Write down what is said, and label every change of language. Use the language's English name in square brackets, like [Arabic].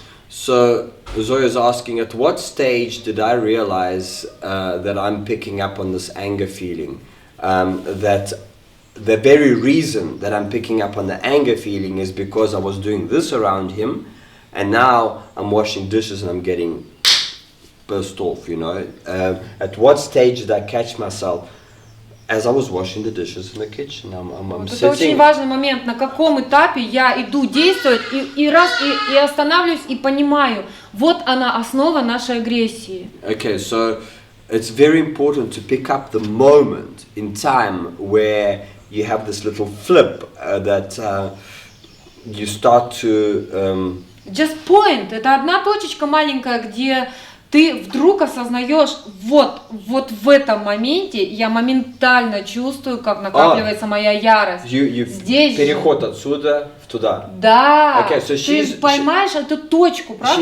[English] So Zoya's asking, at what stage did I realize that I'm picking up on this anger feeling? That the very reason that I'm picking up on the anger feeling is because I was doing this around him, and now I'm washing dishes and I'm getting burst off, you know. At what stage did I catch myself? As I was washing the dishes in the kitchen, I'm [Russian] Вот [English] sitting. [Russian] это очень важный момент, на каком этапе я иду действовать и останавливаюсь и понимаю, вот она основа нашей агрессии. [English] Okay, so it's very important to pick up the moment in time where you have this little flip that you start to. Just point. [Russian] Это одна точечка маленькая, где ты вдруг осознаешь, вот в этом моменте я моментально чувствую, как накапливается моя ярость. Здесь переход отсюда в туда. Да. [English] Okay, so [Russian] ты поймаешь эту точку, правда?